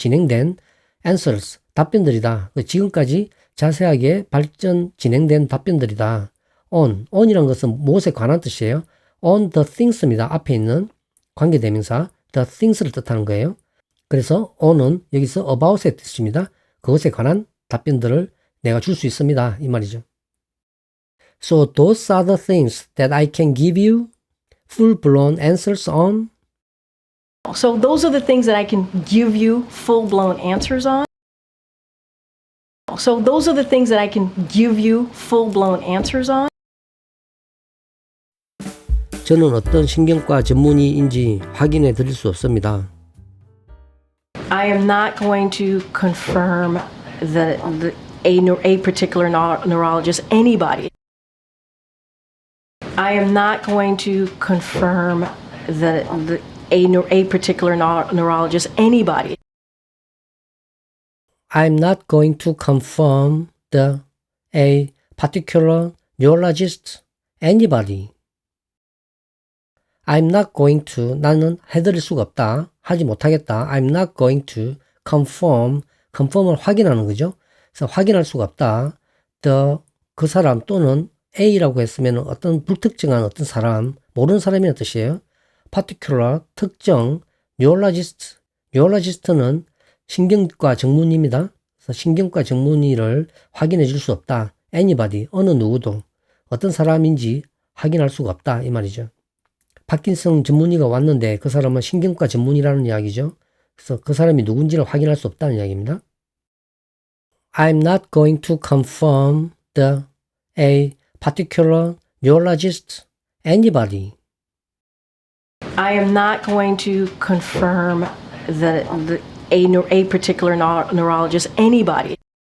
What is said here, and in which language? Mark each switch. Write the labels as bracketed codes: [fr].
[ko] 진행된 answers, 답변들이다. 지금까지 자세하게 진행된 답변들이다. on이라는 것은 무엇에 관한 뜻이에요. [en] on the things입니다. [ko] 앞에 있는 관계대명사, the things를 뜻하는 거예요. 그래서 on은 여기서 about의 뜻입니다. 그것에 관한 답변들을 내가 줄 수 있습니다. 이 말이죠. [en] So those are the things that I can give you full-blown answers on. So those are the things that I can give you full-blown answers on. So those are the things that I can give you full-blown answers on. [ko] 저는 어떤 신경과 전문의인지 확인해 드릴 수 없습니다. [en] I am not going to confirm a particular neurologist, anybody. I am not going to confirm a particular neurologist, anybody. I'm not going to confirm a particular neurologist, anybody. I'm not going to, [ko] 나는 해드릴 수가 없다. 하지 못하겠다. [en] I'm not going to confirm을 [ko] 확인하는 거죠. 그래서 확인할 수가 없다. 그 사람 또는 A라고 했으면 어떤 불특정한 어떤 사람, 모르는 사람이라는 뜻이에요. particular, 특정, neurologist는 신경과 전문의입니다. 그래서 신경과 전문의를 확인해 줄 수 없다. anybody, 어느 누구도 어떤 사람인지 확인할 수가 없다. 이 말이죠. 파킨슨 전문의가 왔는데 그 사람은 신경과 전문의라는 이야기죠. 그래서 그 사람이 누군지를 확인할 수 없다는 이야기입니다. [en] I'm not going to confirm a particular neurologist, anybody. I am not going to confirm a particular neurologist, anybody.